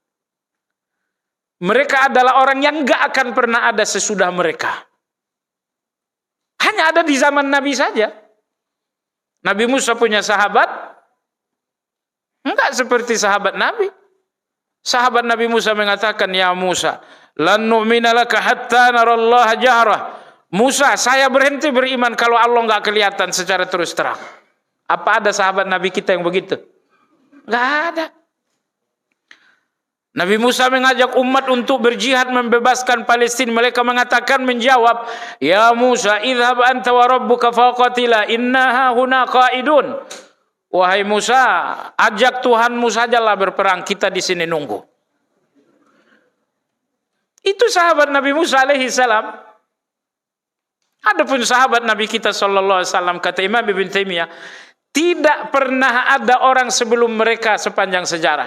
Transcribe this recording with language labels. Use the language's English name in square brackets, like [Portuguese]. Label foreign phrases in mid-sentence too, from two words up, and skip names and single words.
[Indonesian] Mereka adalah orang yang gak akan pernah ada sesudah mereka. Hanya ada di zaman Nabi saja. Nabi Musa punya sahabat, enggak seperti sahabat Nabi. Sahabat Nabi Musa mengatakan, ya Musa, [Arabic] لن نؤمن لك حتى نرى الله جهرة. [Indonesian] Musa, saya berhenti beriman kalau Allah enggak kelihatan secara terus terang. Apa ada sahabat Nabi kita yang begitu? Enggak ada. Nabi Musa mengajak umat untuk berjihad membebaskan Palestina. Mereka mengatakan, menjawab, ya Musa, [Arabic] اذهب أنت وربك فقاتلا إنا هاهنا قاعدون. [Indonesian] Wahai Musa, ajak Tuhanmu sajalah berperang, kita di sini nunggu. Itu sahabat Nabi Musa [Arabic] عليه السلام. [Indonesian] Adapun sahabat Nabi kita [Arabic] صلى الله عليه وسلم, [Indonesian] kata Imam Ibn Taimiyah, tidak pernah ada orang sebelum mereka sepanjang sejarah.